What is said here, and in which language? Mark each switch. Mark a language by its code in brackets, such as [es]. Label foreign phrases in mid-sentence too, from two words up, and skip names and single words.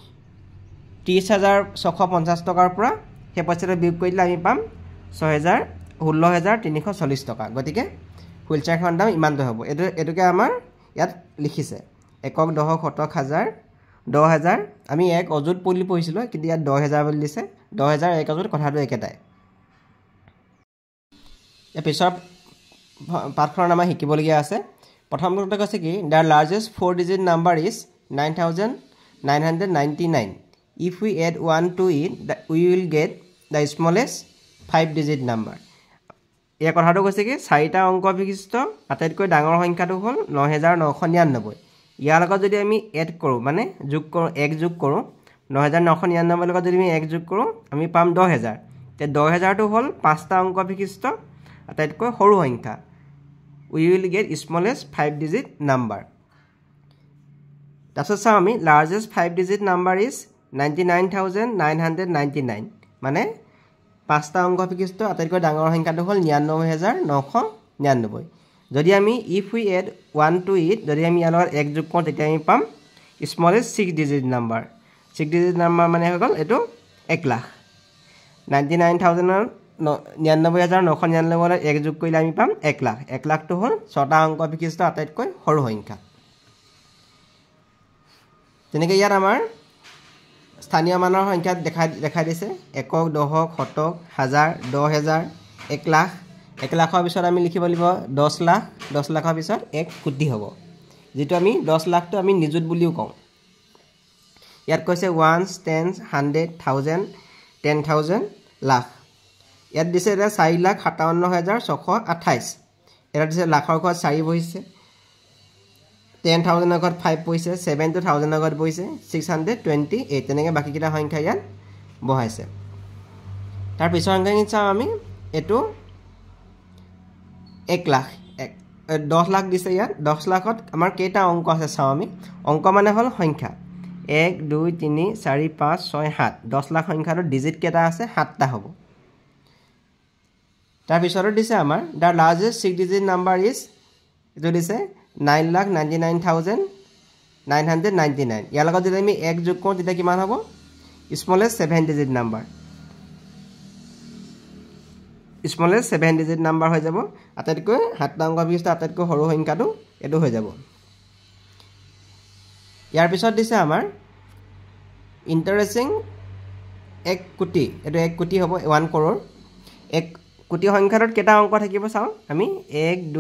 [as] 30,650 টকাৰ পৰা সেই পইচাটো বিয়োগ কৰিলে আমি পাম 16,340 টকা গতিকে হুইল চেয়াৰখনৰ দাম ইমানটো হ'ব এটোকে আমাৰ ইয়াত লিখিছে একক দশক শতক হাজাৰ 10,000 আমি এক অযুত বুলি পঢ়িছিলো কিন্তু ইয়াত 10,000 বুলি দিছে 10,000 এক অযুত কথাটো একেটাই এই পিছৰ পাঠখনৰ নাম শিকিবলগীয়া আছে প্ৰথমটো কৈছে কি [en] the largest 4 digit number is 9,999 if we add 1 to it we will get the smallest 5 digit number [as] এই কথাটো কৈছে কি চাৰিটা অংক বিশিষ্ট আটাইতকৈ ডাঙৰ সংখ্যাটো হ'ল 9,999 ইয়াৰ লগত যদি আমি এড কৰো মানে যোগ কৰো এক যোগ কৰো 9,999 লগত যদি আমি এক যোগ কৰো আমি পাম 10,000 তে 10,000 টো হ'ল পাঁচটা অংক বিশিষ্ট আটাইতকৈ সৰু সংখ্যা [en] we will get smallest 5 digit number [as] তাৰপিছত চাও আমি [en] largest 5 digit number is [as] 99,999 মানে পাঁচটা অংক বিশিষ্ট আটাইতকৈ ডাঙৰ সংখ্যাটো হ'ল 99,999 যদি আমি [en] if we add 1 to it [as] যদি আমি ইয়াৰ লগত এক যোগ কৰোঁ তেতিয়া আমি পাম [en] smallest 6 digit number [as] 6 digit number মানে হৈ গ'ল এটো 1 লাখ 99,999 এক যোগ কৰিলে আমি পাম 1 লাখ 1 লাখটো হ'ল ছটা অংক বিশিষ্ট আটাইতকৈ সৰু সংখ্যা তেনেকৈ ইয়াত আমাৰ স্থানীয় মানৰ সংখ্যা দেখাই দিছে একক দশক শতক হাজাৰ 10,000 1 লাখ 1 লাখৰ পিছত আমি লিখিব লাগিব 10 লাখ 10 লাখৰ পিছত 1 কোটি হ'ব যেটো আমি 10 লাখটো আমি নিযুত বুলিও কওঁ ইয়াত কৈছে [en] ones tens [as] 100 1000 10,000 লাখ ইয়াত দিছে 4,57,628 এটা দিছে লাখৰ ঘৰত 4 বহিছে 10,000 ঘৰত 5 বহিছে 7 to 1000 ঘৰত বহিছে 628 তেনেকৈ বাকি কিটা সংখ্যা ইয়াত বহাইছে তাৰ পিছৰ সংখ্যাখিনি চাও আমি এটো 1 লাখ 10 লাখ দিছে ইয়াত 10 লাখত আমাৰ কেইটা অংক আছে চাও আমি অংক মানে হ'ল সংখ্যা 1 2 3 4 5 6 7 10 লাখ সংখ্যাৰ ডিজিট কেইটা আছে 7টা হ'ব তাৰ পিছৰ দিছে আমাৰ [en] the largest 6 digit number is [as] এটো দিছে 9,99,999 ইয়াৰ লগত যদি আমি এক যোগ কৰোঁ তেতিয়া কিমান হ'ব [en] smallest 7 digit number smallest 7 digit number [as] হৈ যাব আটাইতকৈ 7টা অংক বিশিষ্ট আটাইতকৈ সৰু সংখ্যাটো এটো হৈ যাব ইয়াৰ পিছত দিছে আমাৰ ইন্টাৰেস্টিং 1 কোটি এটো 1 কোটি হ'ব 1 crore 1 কোটি সংখ্যাটোত কেটা অংক থাকিব চাও আমি 1 2